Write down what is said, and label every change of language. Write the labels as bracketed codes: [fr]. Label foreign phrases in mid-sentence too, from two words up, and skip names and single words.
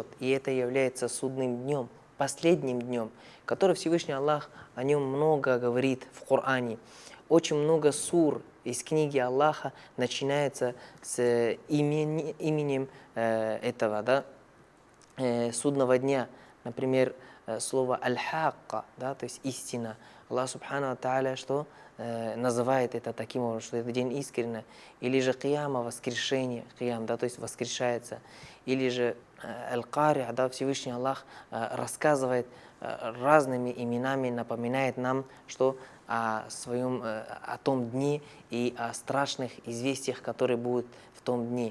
[ru] И это является судным днем, последним днем, который Всевышний Аллах о нем много говорит в Коране. Очень много сур из книги Аллаха начинается с именем этого, судного дня. Например, слово «аль-хакка», то есть истина. Аллах [ar] سبحانه وتعالى [ru] что называет это таким образом, что это день искренне. Или же кияма, воскрешение, киям, то есть воскрешается. Или же аль-кари, Всевышний Аллах рассказывает разными именами, напоминает нам, что о том дне и о страшных известиях, которые будут в том дне.